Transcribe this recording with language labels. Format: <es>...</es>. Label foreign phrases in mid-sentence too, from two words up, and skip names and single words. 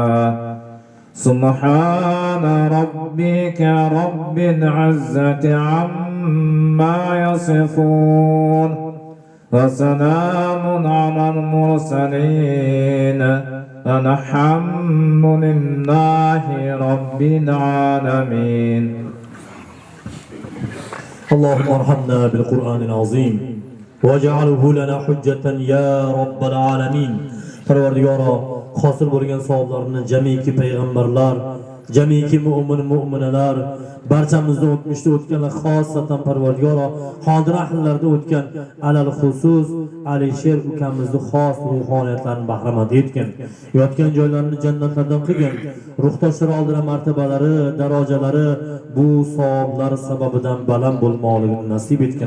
<ar>سبحان ربك رب العزة عما يصفون وسلام على المرسلين الحمد لله رب العالمين. اللهم ارحمنا بالقرآن العظيم واجعله لنا حجة يا رب العالمين.</ar> <uz>Parvardigoro, hosil bo'lgan savoblarni jamiki payg'ambarlar, jamiki mu'minalar, barchamizda o'tmishda o'tganlar, xosatan Parvardigoro, hozir ahillarda o'tgan</uz> <ar>على الخصوص</ar> <uz>Alisher ukamizni xos ruhoniyatlarini bahramand etgan, yotgan joylarini jannatlardan qilgan, ruhdoshlar oldida martabalari, darajalari bu savoblar sababidan baland bo'lmoqligini nasib etgan.</uz>